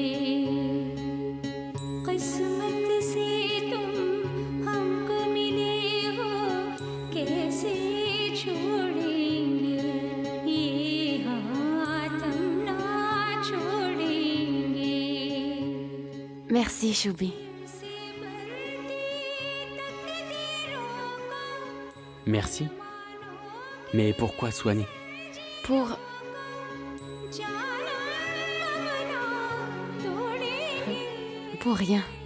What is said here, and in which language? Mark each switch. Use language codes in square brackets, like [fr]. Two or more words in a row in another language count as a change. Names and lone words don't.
[hi] किस्मत से तुम हमको मिले हो कैसे छोड़ेंगे ये हाथ हम ना छोड़ेंगे [fr] Merci, Choubi. Merci. Mais pourquoi soigner? Pour... Pour rien.